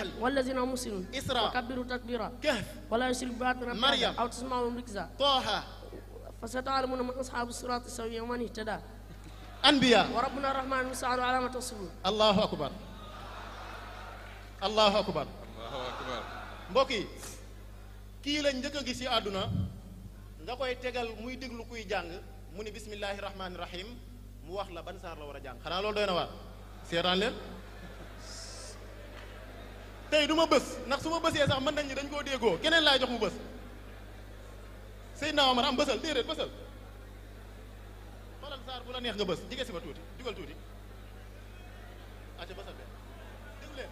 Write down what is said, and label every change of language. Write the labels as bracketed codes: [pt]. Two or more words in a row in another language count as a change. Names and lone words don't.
[ar] اليقين والذين هم مسلمون إسراء وكبروا تكبيرا كهف ولا يشرك بربنا مريم أو تسمعوا ركزا طه فستعلمون من أصحاب الصراط السوي ومن اهتدى أنبياء وربنا الرحمن المستعان علامة الصبور. الله أكبر الله أكبر [wo] mbokk yi kii lañ njëkk a gis ci àdduna nga koy tegal muy déglu kuy jàng mu ni [ar] بسم الله الرحمن الرحيم [wo] mu wax la ban saar la war a jàng xanaa loolu doy na waar seetaan leen tey du ma bës ndax su ma bësee sax mën nañ ñi dañ koo déggoo keneen laay jox mu bës Seydina Omar am bësal déedéet bësal xoolal saar bu la neex nga bës jige si ma tuuti jugal tuuti acca bësal de déglu leen